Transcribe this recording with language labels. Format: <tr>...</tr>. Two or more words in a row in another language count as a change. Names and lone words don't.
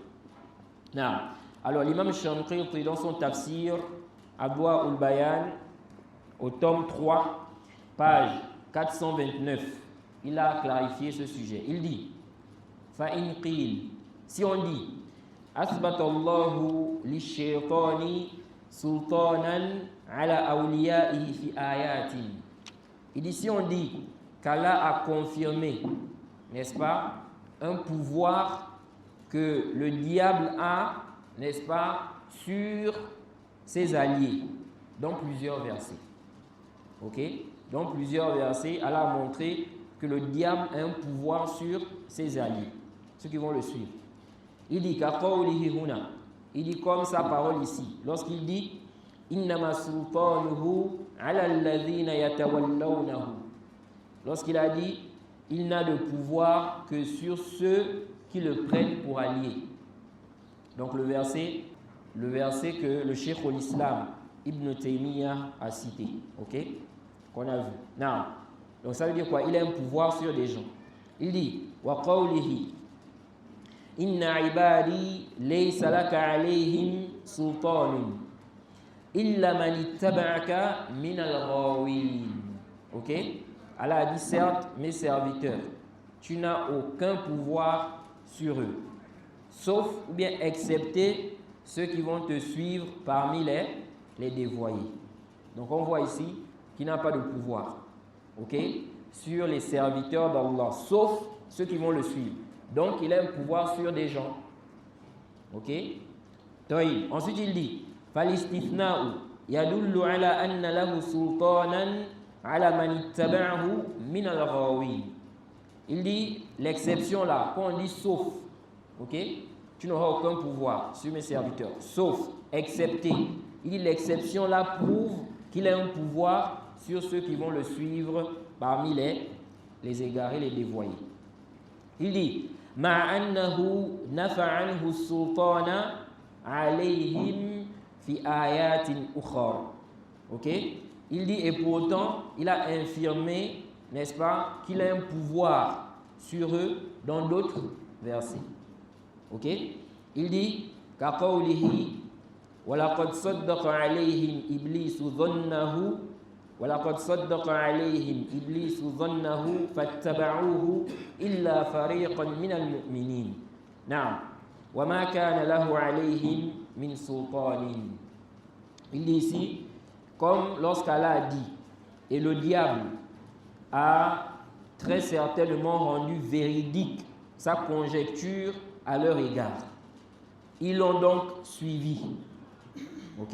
<fr>Non. Alors l'imam Shankiri, dans son tafsir, Adwa ul-Bayan, au tome 3, page 429, il a clarifié ce sujet. Il dit,</fr> <ar>فإن قيل,</ar> <fr>si on dit,</fr> <ar>أثبت الله للشيطان سلطانا على أوليائه في آيات.</ar> <fr>Il dit, si on dit qu'Allah a confirmé, n'est-ce pas, un pouvoir que le diable a, n'est-ce pas, sur ses alliés, dans plusieurs versets. Ok? Dans plusieurs versets, Allah a montré que le diable a un pouvoir sur ses alliés, ceux qui vont le suivre. Il dit il dit comme sa parole ici, lorsqu'il dit</fr> <ar>إنما سلطانه على الذين يتولونه.</ar> <fr>Lorsqu'il a dit il n'a de pouvoir que sur ceux qui le prennent pour allié. Donc le verset que le Cheikh al-Islam Ibn Taymiyyah a cité, ok, qu'on a vu. Non. Donc ça veut dire quoi? Il a un pouvoir sur des gens. Il dit</fr> <ar>وقوله إن عبادي ليس لك عليهم سلطان إلا من اتبعك من الغاوين.</ar> <fr>Ok? Allah a dit certes, mes serviteurs, tu n'as aucun pouvoir sur eux, sauf ou bien excepté ceux qui vont te suivre parmi les dévoyés. Donc on voit ici qu'il n'a pas de pouvoir, ok, sur les serviteurs d'Allah, sauf ceux qui vont le suivre. Donc il a un pouvoir sur des gens. Ok? Ensuite il dit</fr> <ar>Falistithna'u يدل على أن له سلطانا على من اتبعه من الغاوين.</ar> <fr>Il dit l'exception là, quand on dit sauf, ok, tu n'auras aucun pouvoir sur mes serviteurs, sauf, excepté. Il dit l'exception là prouve qu'il a un pouvoir sur ceux qui vont le suivre parmi les égarés, les dévoyés. Il dit</fr> <ar>مع أنه نفى عنه السلطان عليهم في آيات أخرى.</ar> <fr>Ok? Il dit et pourtant il a infirmé, n'est-ce pas, qu'il a un pouvoir sur eux dans d'autres versets. Ok? Il dit</fr> <ar>كقوله ولقد صدق عليهم إبليس ظنه ولقد صدق عليهم إبليس ظنه فاتبعوه إلا فريقا من المؤمنين. نعم وما كان له عليهم من سلطان.</ar> <fr>Il dit ici, comme lorsqu'Allah a dit, et le diable a très certainement rendu véridique sa conjecture à leur égard. Ils l'ont donc suivi. Ok?</fr>